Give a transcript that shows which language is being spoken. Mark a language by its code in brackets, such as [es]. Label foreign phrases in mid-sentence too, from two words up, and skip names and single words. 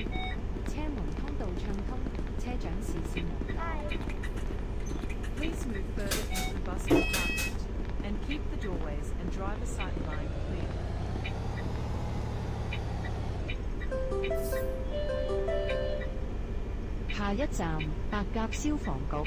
[yue] 車門通道暢通，車長視線無阻。 [en] Please move further into the bus compartment and keep the doorways and driver sight line clear. [yue] 下一站白鴿消防局。